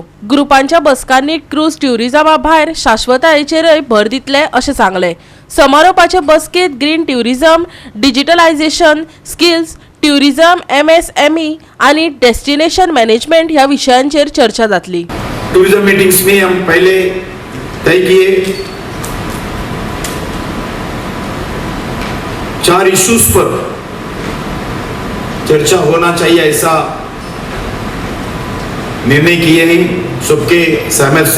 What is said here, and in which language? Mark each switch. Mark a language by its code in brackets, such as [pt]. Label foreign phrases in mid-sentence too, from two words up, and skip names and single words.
[kok] ग्रुपांच्या बसकांनी [en] cruise tourism [kok] भायर शाश्वतायेचेरय भर दितले अशें सांगले। समारोपाचे बसकेत [en] green tourism, digitalization, skills, tourism, MSME [kok] आणि [en] destination management [kok] ह्या विषयांचेर चर्चा जातली। [en] tourism meetings [hi] में हम पहले तय किए 4 इश्यूज पर चर्चा होना चाहिए, ऐसा निर्णय किए हैं सबके सहमत से।